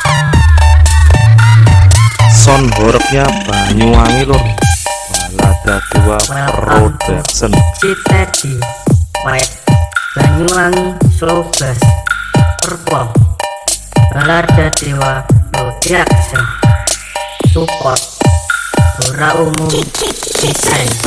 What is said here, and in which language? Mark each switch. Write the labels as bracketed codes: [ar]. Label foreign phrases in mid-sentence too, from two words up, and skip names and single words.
[jv] Sound horornya Banyuwangi lur. Balada Dewa Production. Teddy White Banyuwangi Slow Bass Perform Balada Dewa Production Support Ora Umum Desain.